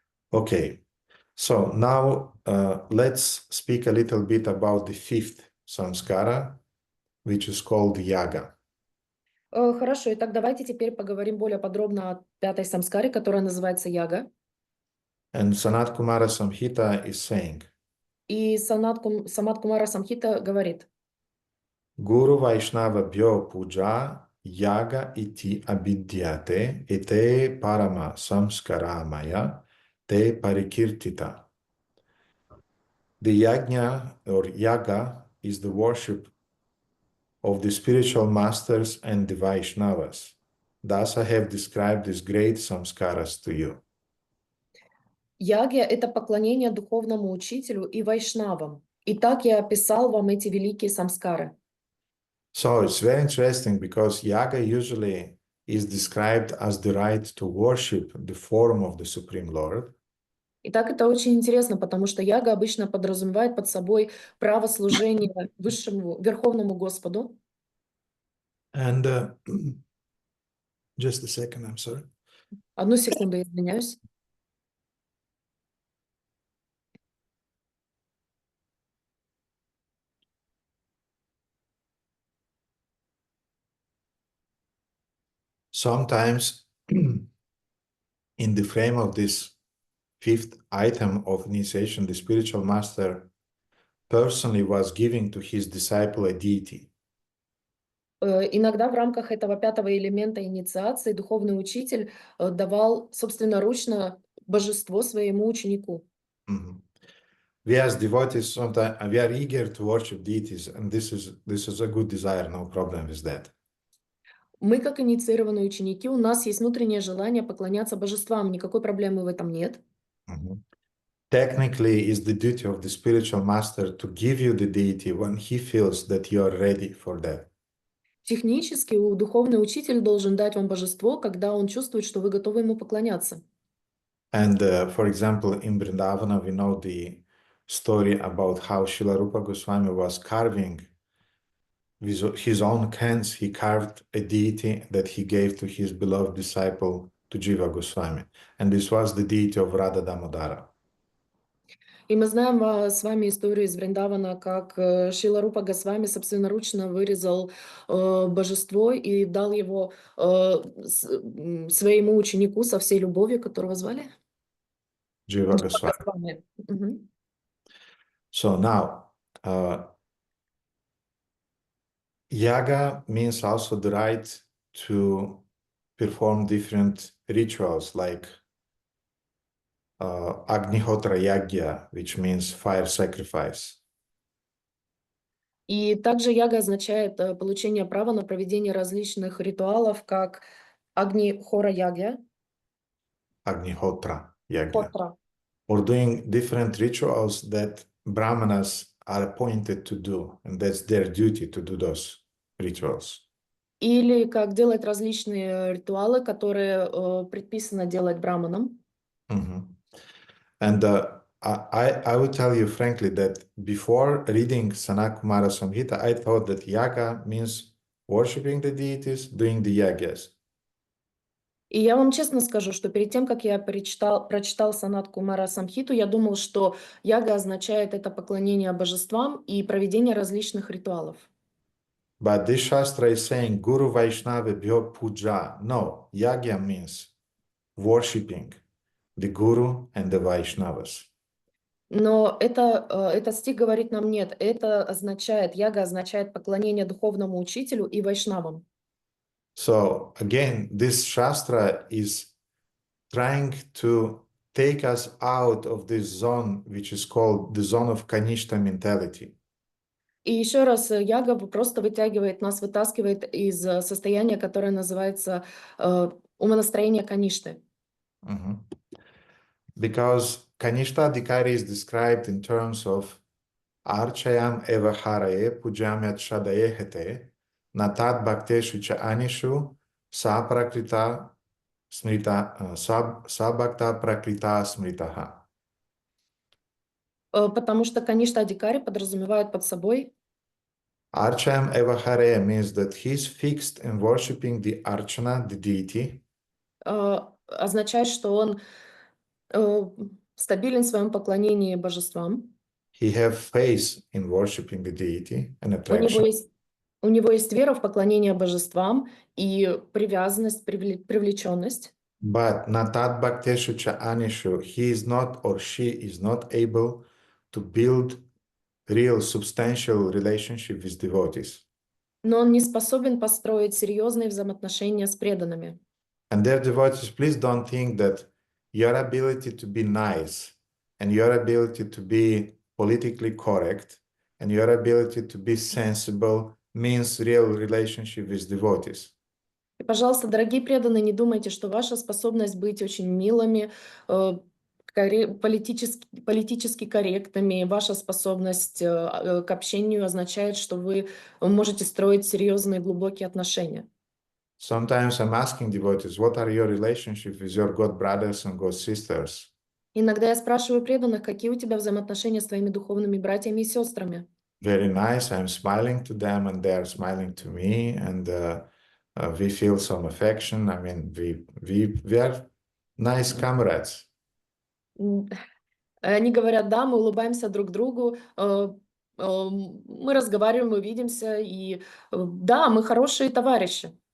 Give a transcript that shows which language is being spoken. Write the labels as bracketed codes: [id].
[en] Okay, so now let's speak a little bit about the fifth samskara, which is called yaga. [ru] Хорошо, итак, давайте теперь поговорим более подробно о пятой самскаре, которая называется яга. [en] And Sanat Kumara Samhita is saying, [ru] И Самат Кумара Самхита говорит: [sa] Guru Vaishnava Bhyo Puja Yaga iti abhidyate ete parama samskaramaya te parikirtita. [en] The yajna or yaga is the worship of the spiritual masters and the Vaishnavas. Thus I have described these great samskaras to you. [ru] Ягья — это поклонение духовному учителю и вайшнавам. И так я описал вам эти великие самскары. [en] So it's very interesting because yaga usually is described as the right to worship the form of the Supreme Lord. [ru] Итак, это очень интересно, потому что яга обычно подразумевает под собой право служения высшему, верховному Господу. [en] And just a second, I'm sorry. [ru] Одну секунду, я извиняюсь. [en] Sometimes in the frame of this fifth item of initiation, the spiritual master personally was giving to his disciple a deity. [ru] Иногда в рамках этого пятого элемента инициации духовный учитель давал собственноручно божество своему ученику. [en] We as devotees sometimes we are eager to worship deities, and this is a good desire, no problem with that. [ru] Мы, как инициированные ученики, у нас есть внутреннее желание поклоняться божествам, никакой проблемы в этом нет. [en] Technically, it's the duty of the spiritual master to give you the deity when he feels that you are ready for that. [ru] Технически духовный учитель должен дать вам божество, когда он чувствует, что вы готовы ему поклоняться. [en] And for example, in Vrindavana, we know the story about how Srila Rupa Goswami was carving with his own hands. He carved a deity that he gave to his beloved disciple, to Jiva Goswami. And this was the deity of Radha Damodara. [ru] И мы знаем с вами историю из Вриндавана, как Шрила Рупа Госвами собственноручно вырезал божество и дал его своему ученику со всей любовью, которого звали? [en] Jiva [ru] Джива [en] Goswami. [ru] Госвами. Мгм. [en] So now, yaga means also the right to perform different rituals like Agnihotra Yagya, which means fire sacrifice. [ru] И также яга означает получение права на проведение различных ритуалов, как Агни Хора Ягья, [en] Agnihotra Yagya. [ru] Хотра, [en] Or doing different rituals that Brahmanas are appointed to do, and that's their duty to do those rituals. [ru] или как делать различные ритуалы, которые предписано делать браманам. Mhm. [en] And I would tell you frankly that before reading Sanakumara Samhita, I thought that yaga means worshipping the deities, doing the yagyas. [ru] И я вам честно скажу, что перед тем, как я прочитал Санат Кумара Самхиту, я думал, что яга означает это поклонение божествам и проведение различных ритуалов. [en] But this Shastra is saying [sa] Guru Vaishnava Bhyo Puja. [en] No, yagya means worshipping the Guru and the Vaishnavas. [ru] Но этот стих говорит нам нет, это означает, яга означает поклонение духовному учителю и вайшнавам. [en] So again, this Shastra is trying to take us out of this zone, which is called the zone of Kanishta mentality. [ru] И еще раз, яга просто вытягивает нас, вытаскивает из состояния, которое называется умонастроение каништы. [en] Mhm. Because Kanishta Adhikari is described in terms of [sa] Archayam eva haraye pujamyat shadaye hete natat bhakteshu cha anishu saprakrita smrita sabhakta prakrita smritaha. [ru] Потому что каништа адикари подразумевает под собой [sa] Archayam eva haraye [en] means that he's fixed in worshipping the Archana, the deity. [ru] означает, что он стабилен в своем поклонении божествам. [en] He have faith in worshipping the deity and [ru] У него [en] attraction. [ru] есть вера в поклонение божествам и привязанность, привлеченность. [en] But [sa] natat bhakteshu cha anishu, [en] he is not or she is not able to build real substantial relationship with devotees. [ru] Но он не способен построить серьезные взаимоотношения с преданными. [en] And their devotees, please don't think that your ability to be nice and your ability to be politically correct and your ability to be sensible means real relationship with devotees. [ru] И, пожалуйста, дорогие преданные, не думайте, что ваша способность быть очень милыми, политически корректными, ваша способность к общению означает, что вы можете строить серьезные глубокие отношения. [en] Sometimes I'm asking devotees, what are your relationships with your God brothers and God sisters? [ru] Иногда я спрашиваю преданных, какие у тебя взаимоотношения с твоими духовными братьями и сестрами. [en] Very nice. I'm smiling to them and they are smiling to me, and we feel some affection. I mean, we are nice comrades. [ru] Они говорят, да, мы улыбаемся друг другу, мы разговариваем, мы видимся, и да, мы хорошие товарищи.